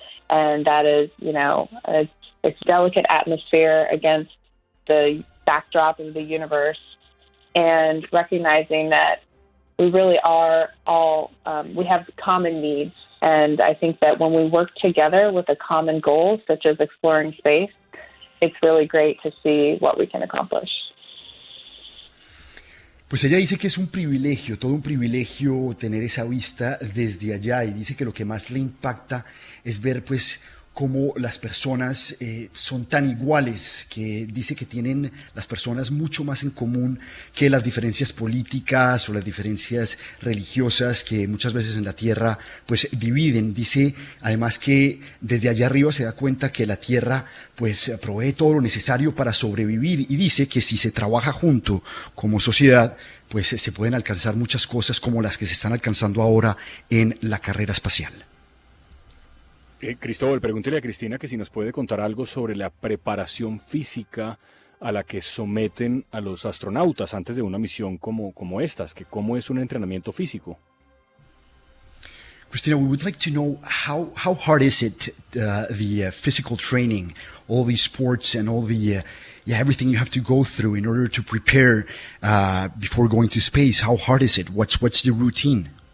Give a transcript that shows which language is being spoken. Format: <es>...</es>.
<en>And that is, its delicate atmosphere against the backdrop of the universe, and recognizing that we really are all, we have common needs. And I think that when we work together with a common goal, such as exploring space, it's really great to see what we can accomplish.</en> <es>Pues ella dice que es un privilegio, todo un privilegio tener esa vista desde allá, y dice que lo que más le impacta es ver cómo las personas son tan iguales, que dice que tienen las personas mucho más en común que las diferencias políticas o las diferencias religiosas que muchas veces en la Tierra dividen. Dice además que desde allá arriba se da cuenta que la Tierra provee todo lo necesario para sobrevivir, y dice que si se trabaja junto como sociedad, se pueden alcanzar muchas cosas como las que se están alcanzando ahora en la carrera espacial. Cristóbal, pregúntele a Cristina que si nos puede contar algo sobre la preparación física a la que someten a los astronautas antes de una misión como estas, que cómo es un entrenamiento físico.</es> <en>Christina, we would like to know how hard is it, the physical training, all these sports and all the everything you have to go through in order to prepare before going to space. How hard is it? What's the routine?</en>